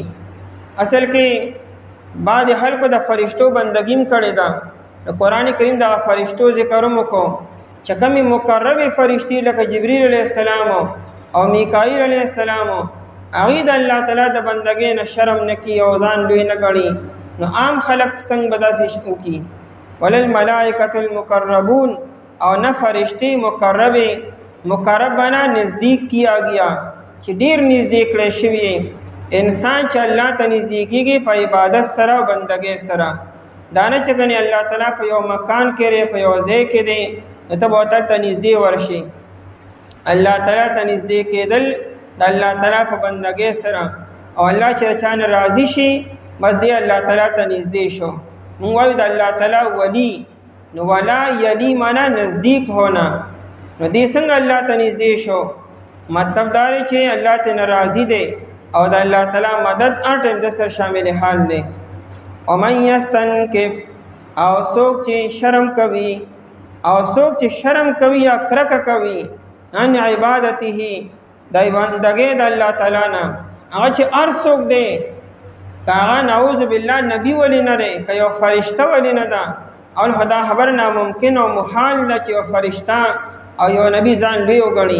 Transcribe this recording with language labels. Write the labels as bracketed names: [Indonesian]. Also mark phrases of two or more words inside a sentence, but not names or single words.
[Pashto] اصل کې بعد خلکو د فرشتو بندګیم کړي دا د قران کریم د فرشتو ذکر وکړو چې کومې مقربه فرشتي لکه جبرئیل علیه السلام او میکائیل علیه السلام هغه د الله تعالی د بندګۍ نه شرم نکي او ځان لوی نه ګڼي، نو عام خلک څنګه بداسې شو کی. [Arabic] وللملائکة المقربون [Pashto] او نه فرشتي مقربانه [Urdu] نزدیک کیا گیا [Pashto] چې ډیر نزدیک کړي شوی انسان چې الله ته نزدیکیږي په عبادت سره او بندګۍ سره. دانه چې کني الله تعالی په یو مکان کې لري په یو ځای کې دی ته به ته نږدې ورشي. الله تعالی ته نږدې کېدل د الله تعالی په بندګۍ سره او الله چې چانه راضي شي بس دی الله تعالی ته نږدې شو. موږ وایو د الله تعالی ولی، نو [Arabic] ولا یلی [Pashto] معنا [Urdu] نزدیک ہونا، [Pashto] نو دې څنګه الله ته نږدې شو؟ مطلب دا دی چې الله ته ناراضي دی او د الله تعالی مدد هر ټیم د سر شامل حال دی. [Arabic] ومن یستنکف [Pashto] او څوک چې شرم کوي یا کرکه کوي [Arabic] ان عبادته [Pashto] د بندګۍ د الله تعالی نه، هغه چې هر څوک دی کاغه [Arabic] نعوذ بالله [Pashto] نبی ولی نه دی که یو فرشته ولی نه ده او خدا خبر ناممکن او محال ده چې یو فرشته او یو نبی ځان لوی وګڼي.